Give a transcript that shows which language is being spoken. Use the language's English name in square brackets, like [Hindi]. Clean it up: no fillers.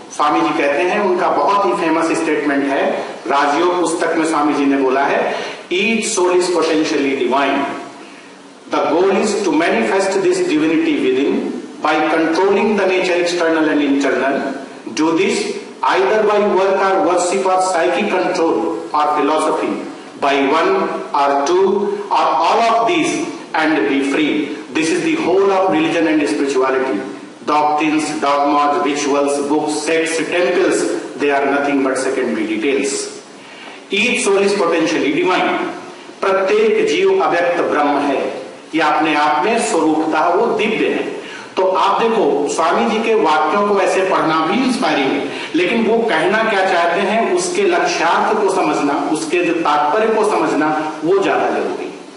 [Hindi] स्वामी जी कहते हैं, उनका बहुत ही फेमस स्टेटमेंट है, राजयोग पुस्तक में स्वामी जी ने बोला है, [English] Each soul is potentially divine, the goal is to manifest this divinity within by controlling the nature external and internal, do this either by work or worship or psychic control or philosophy, by one or two or all of these, and be free. This is the whole of religion and spirituality. Doctrines, dogmas, rituals, books, sects, temples, they are nothing but secondary details. Each soul is potentially divine. [Hindi] प्रत्येक जीव अव्यक्त ब्रह्म है, यह अपने आप में स्वरूपता वो दिव्य है। तो आप देखो स्वामी जी के वाक्यों को ऐसे पढ़ना भी इंस्पायरिंग है, लेकिन वो कहना क्या चाहते हैं उसके लक्ष्यार्थ को समझना, उसके जो तात्पर्य को समझना वो ज्यादा जरूरी है।